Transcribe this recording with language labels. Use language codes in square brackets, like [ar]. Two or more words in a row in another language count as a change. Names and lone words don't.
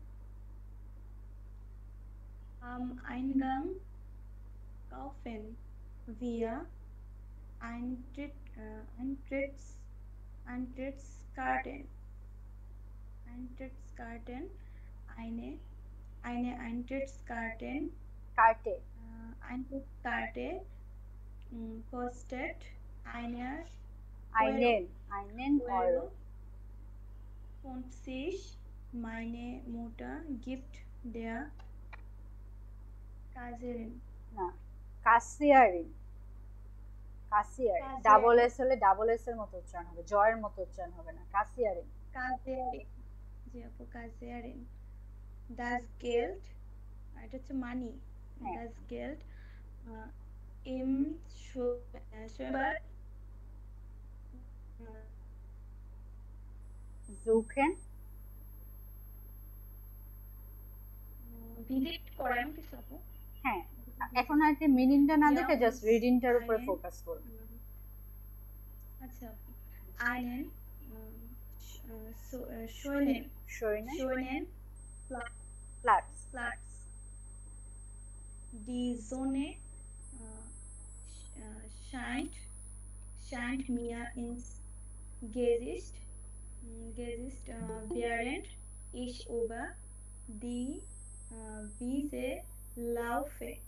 [de] Am Eingang kaufen wir Eintrittskarten, eine Eintrittskarte kostet einen Euro. 50. Meine Mutter gibt der [bn] কাসিয়ারিন, [en] double S [bn] হলে [en] double S [bn] এর মতো উচ্চারণ হবে, জয়ের মতো উচ্চারণ হবে না, কাসিয়ারিন। জি আপু, কাসিয়ারিন। [de] Das Geld, [bn] এটা হচ্ছে মানি। [de] Das Geld im Schwimmbad suchen, [bn] ভিজিট করেন কিছু আপু। হ্যাঁ, এখন আর কি মিনিংটা না দেখে জাস্ট রিডিংটার উপর ফোকাস করব। আচ্ছা, [de] einen schönen Platz. Die Sonne scheint mir ins Gesicht, während ich über die Wiese laufe.